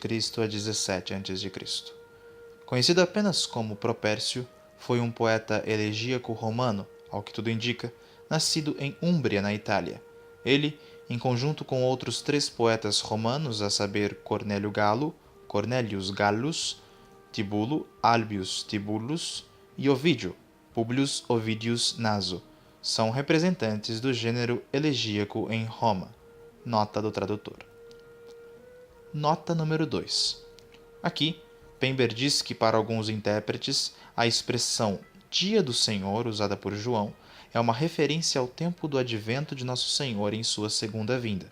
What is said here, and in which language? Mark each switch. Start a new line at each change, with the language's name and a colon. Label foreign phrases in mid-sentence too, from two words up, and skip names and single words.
Portuguese: a 17 a.C. Conhecido apenas como Propércio, foi um poeta elegíaco romano, ao que tudo indica, nascido em Úmbria, na Itália. Ele, em conjunto com outros 3 poetas romanos, a saber Cornélio Galo, Cornelius Gallus, Tibulo, Albius Tibulus e Ovídio, Publius Ovidius Naso, são representantes do gênero elegíaco em Roma. Nota do tradutor. Nota número 2. Aqui, Pember diz que para alguns intérpretes, a expressão Dia do Senhor, usada por João, é uma referência ao tempo do advento de Nosso Senhor em sua segunda vinda.